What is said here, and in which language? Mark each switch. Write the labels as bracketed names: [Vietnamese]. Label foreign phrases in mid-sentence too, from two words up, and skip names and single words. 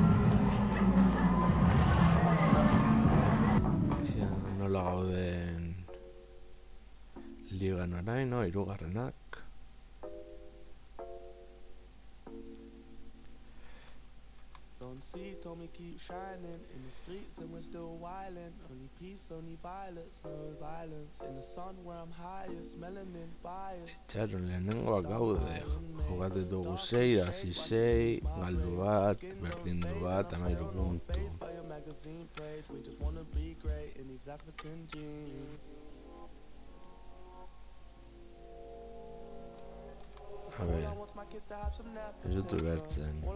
[Basque] Nola gauden ligan orain, hirugarrenak. [English] Told me keep shining in the streets and we're still wildin'. Only peace, only violence, no violence. In the sun where I'm highest, melanin bias. [Basque] Txaron lehenengoak gaude. Jugatu dugu 6, hasi 6, galdu bat, berdindu bat, 13 puntu. [Spanish] A ver, [Basque] ez dut ulertzen.